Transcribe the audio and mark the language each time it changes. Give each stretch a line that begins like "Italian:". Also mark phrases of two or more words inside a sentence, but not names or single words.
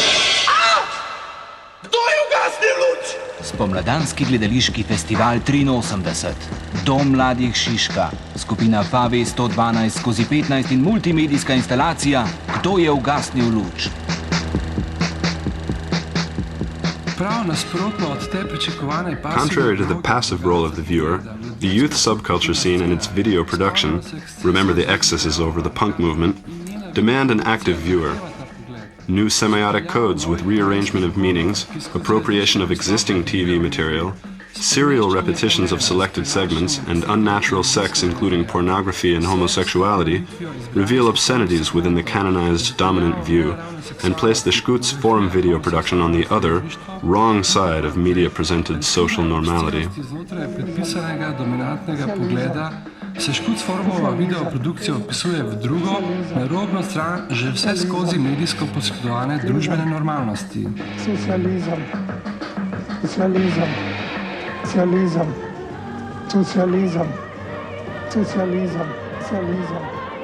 Slovenian: Kdo je ugasnil luč? Spomladanski gledališki festival 83, Dom mladih Šiška, skupina Favi 112/15 in multimedijska instalacija Kdo je ugasnil luč?
English: Contrary to the passive role of the viewer, the youth subculture scene and its video production, remember the excesses over the punk movement, demand an active viewer. New semiotic codes with rearrangement of meanings, appropriation of existing TV material, serial repetitions of selected segments, and unnatural sex including pornography and homosexuality reveal obscenities within the canonized dominant view and place the Škuc forum video production on the other, wrong side of media-presented social normality.
Slovenian: Se Škuc forumova videoprodukcija opisuje v drugo, narobno stran že vse skozi medijsko poškodovane družbene normalnosti. Socializem, socializem, socializem, socializem, socializem, socializem.